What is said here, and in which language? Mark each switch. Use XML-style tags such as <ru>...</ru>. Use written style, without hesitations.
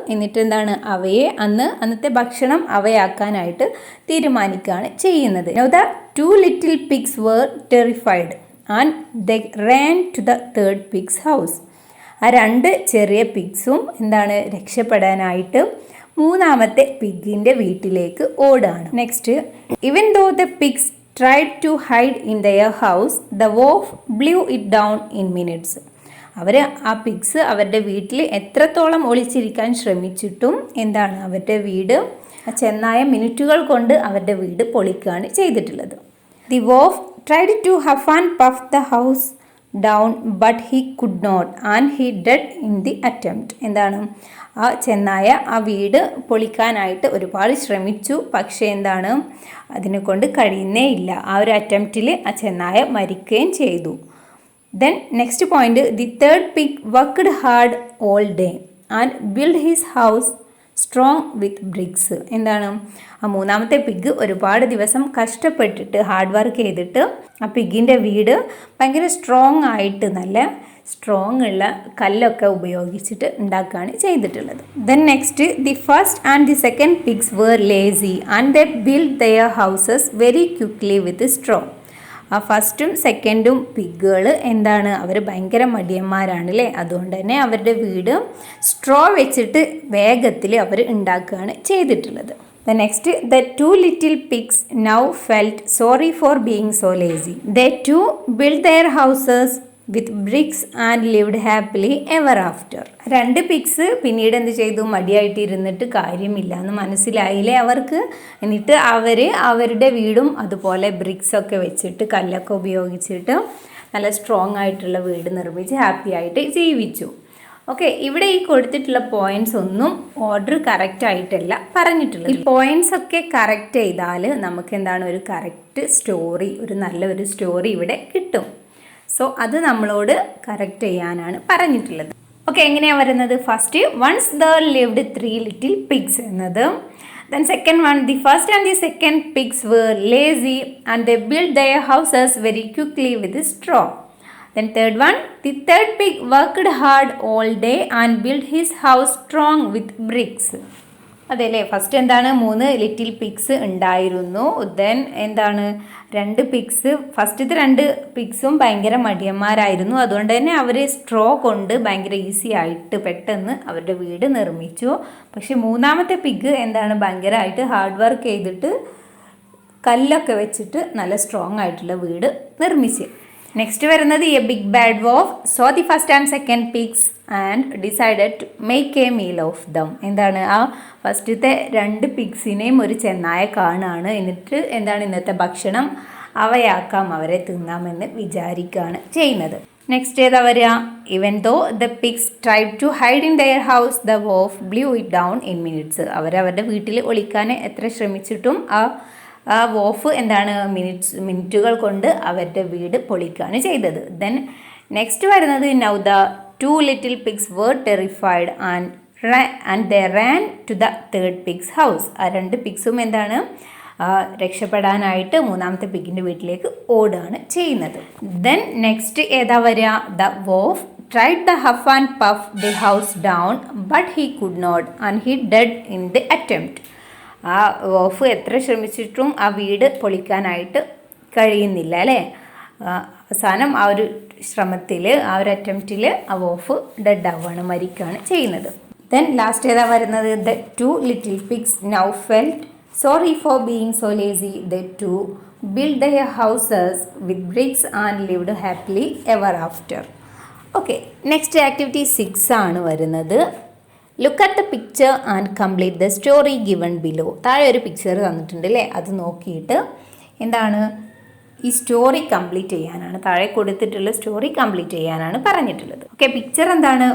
<ml>എന്നിട്ട് എന്താണ്, അവയെ അന്നത്തെ ഭക്ഷണം അവയാക്കാനായിട്ട് തീരുമാനിക്കുകയാണ് ചെയ്യുന്നത്.</ml> <en>Now the 2 little pigs were terrified and they ran to the 3rd pig's house.</en> <ml>ആ 2 ചെറിയ പിഗ്സും എന്താണ്, രക്ഷപ്പെടാനായിട്ട് 3ാമത്തെ പിഗിൻ്റെ വീട്ടിലേക്ക് ഓടുകയാണ്.</ml> <en>Next, even though the pigs tried to hide in their house, the wolf blew it down in minutes.</en> <ml>ആ pigs അവരുടെ വീട്ടിൽ എത്രത്തോളം ഒളിച്ചിരിക്കാൻ ശ്രമിച്ചിട്ടും എന്താണ്, അവരുടെ വീട് ചെന്നായ മിനിറ്റുകൾ കൊണ്ട് അവരുടെ വീട് പൊളിക്കുകയാണ് ചെയ്തിട്ടുള്ളത്.</ml> <en>The wolf tried to huff and puff the house down but he could not and he died in the attempt.</en> <ml>എന്താണ്, ആ ചെന്നായ ആ വീട് പൊളിക്കാനായിട്ട് ഒരുപാട് ശ്രമിച്ചു. പക്ഷേ എന്താണ്, അതിനെ കൊണ്ട് കഴിയുന്നേ ഇല്ല. ആ ഒരു അറ്റംപ്റ്റിൽ ആ ചെന്നായ മരിക്കുകയും ചെയ്തു.</ml> <en>Then next point, the 3rd pig worked hard all day and built his house strong with bricks.</en> <ml>എന്താണ് ആ മൂന്നാമത്തെ പിഗ് ഒരുപാട് ദിവസം കഷ്ടപ്പെട്ടിട്ട് ഹാർഡ് വർക്ക് ചെയ്തിട്ട് ആ പിഗിൻ്റെ വീട് ഭയങ്കര സ്ട്രോങ് ആയിട്ട് നല്ല സ്ട്രോങ് ഉള്ള കല്ലൊക്കെ ഉപയോഗിച്ചിട്ട് ഉണ്ടാക്കുകയാണ് ചെയ്തിട്ടുള്ളത്.</ml> <en>Then next the first and the second pigs were lazy and they build their houses very quickly with straw.</en> <ml>ആ ഫസ്റ്റും സെക്കൻഡും പിഗുകൾ എന്താണ്, അവർ ഭയങ്കര മടിയന്മാരാണ് അല്ലേ. അതുകൊണ്ട് തന്നെ അവരുടെ വീട് സ്ട്രോ വെച്ചിട്ട് വേഗത്തിൽ അവർ ഉണ്ടാക്കുകയാണ് ചെയ്തിട്ടുള്ളത്.</ml> <en>The next, the two little pigs now felt sorry for being so lazy. They too built their houses with bricks and lived happily ever after.</en> <ml>രണ്ട് പിഗ്സ് പിന്നീട് എന്ത് ചെയ്തു, മടിയായിട്ട് ഇരുന്നിട്ട് കാര്യമില്ല എന്ന് മനസ്സിലായില്ലേ അവർക്ക്. എന്നിട്ട് അവരുടെ വീടും അതുപോലെ ബ്രിക്സ് ഒക്കെ വെച്ചിട്ട് കല്ലൊക്കെ ഉപയോഗിച്ചിട്ട് നല്ല സ്ട്രോങ് ആയിട്ടുള്ള വീട് നിർമ്മിച്ച് ഹാപ്പി ആയിട്ട് ജീവിച്ചു. ഓക്കെ, ഇവിടെ ഈ കൊടുത്തിട്ടുള്ള പോയിന്റ്സ് ഒന്നും ഓർഡർ കറക്റ്റ് ആയിട്ടല്ല പറഞ്ഞിട്ടുള്ളത്. ഈ പോയിന്റ്സ് ഒക്കെ കറക്റ്റ് ചെയ്താൽ നമുക്ക് എന്താണ് ഒരു കറക്റ്റ് സ്റ്റോറി, ഒരു നല്ലൊരു സ്റ്റോറി ഇവിടെ കിട്ടും. സോ അത് നമ്മളോട് കറക്റ്റ് ചെയ്യാനാണ് പറഞ്ഞിട്ടുള്ളത്. ഓക്കെ, എങ്ങനെയാണ് വരുന്നത്?</ml> <en>First once there lived 3 little pigs എന്നത്. Then second one, the first and the second pigs were lazy and they built their houses very quickly with straw. Then third one, the third pig worked hard all day and built his house strong with bricks.</en> <ml>അതെല്ലേ, first എന്താണ് 3 little pigs ഉണ്ടായിരുന്നു. Then എന്താണ് 2 pigs, ഫസ്റ്റത്തെ 2 പിഗ്സും ഭയങ്കര മടിയന്മാരായിരുന്നു. അതുകൊണ്ട് തന്നെ അവർ straw കൊണ്ട് ഭയങ്കര ഈസി ആയിട്ട് പെട്ടെന്ന് അവരുടെ വീട് നിർമ്മിച്ചു. പക്ഷെ മൂന്നാമത്തെ പിഗ് എന്താണ് ഭയങ്കരമായിട്ട് ഹാർഡ് വർക്ക് ചെയ്തിട്ട് കല്ലൊക്കെ വെച്ചിട്ട് നല്ല സ്ട്രോങ് ആയിട്ടുള്ള വീട് നിർമ്മിച്ചു. നെക്സ്റ്റ് വരുന്നത്</ml> <en>A big bad wolf so the first and second pigs and decided to make a meal of them.</en> <ml>എന്താണ് ആ ഫസ്റ്റത്തെ 2 പിഗ്സിനെയും ഒരു ചെന്നായ കാണുകയാണ്. എന്നിട്ട് എന്താണ് ഇന്നത്തെ ഭക്ഷണം അവയാക്കാം, അവരെ തിന്നാമെന്ന് വിചാരിക്കുകയാണ് ചെയ്യുന്നത്. നെക്സ്റ്റ് ഏതാ വരിക?</ml> <en>Even though the pigs tried to hide in their house the wolf blew it down in minutes.</en> <ml>അവരവരുടെ വീട്ടിൽ ഒളിക്കാൻ എത്ര ശ്രമിച്ചിട്ടും ആ വോഫ് എന്താണ് മിനിറ്റുകൾ കൊണ്ട് അവരുടെ വീട് പൊളിക്കുകയാണ് ചെയ്തത്.</ml> <en>Then next വരുന്നത് now the 2 little pigs were terrified and they ran to the third pig's house.</en> <ml>ആ 2 പിഗ്സും എന്താണ് രക്ഷപ്പെടാനായിട്ട് മൂന്നാമത്തെ പിഗിൻ്റെ വീട്ടിലേക്ക് ഓടുകയാണ് ചെയ്യുന്നത്. ദെൻ നെക്സ്റ്റ് ഏതാ വരിക?</ml> <en>The wolf tried the huff and puff the house down but he could not and he died in the attempt.</en> <ml>ആ wolf എത്ര ശ്രമിച്ചിട്ടും ആ വീട് പൊളിക്കാനായിട്ട് കഴിയുന്നില്ല അല്ലേ. അവസാനം ആ ഒരു ശ്രമത്തിൽ, ആ ഒരു അറ്റംപ്റ്റിൽ ആ വോഫ് ഡെഡ് ആവുകയാണ്, മരിക്കുകയാണ് ചെയ്യുന്നത്. ദെൻ ലാസ്റ്റ് ഏതാ വരുന്നത്?</ml> <en>The 2 little pigs now felt sorry for being so lazy. They too built their houses with bricks and lived happily ever after.</en> <ml>Okay, next activity 6 ആണ് വരുന്നത്.</ml> <en>Look at the picture and complete the story given below.</en> <ml>താഴെ ഒരു picture തന്നിട്ടുണ്ട് അല്ലേ, അത് നോക്കിയിട്ട് എന്താണ് ഈ സ്റ്റോറി കംപ്ലീറ്റ് ചെയ്യാനാണ്, താഴെ കൊടുത്തിട്ടുള്ള സ്റ്റോറി കംപ്ലീറ്റ് ചെയ്യാനാണ് പറഞ്ഞിട്ടുള്ളത്. ഓക്കെ, പിക്ചർ എന്താണ്?</ml>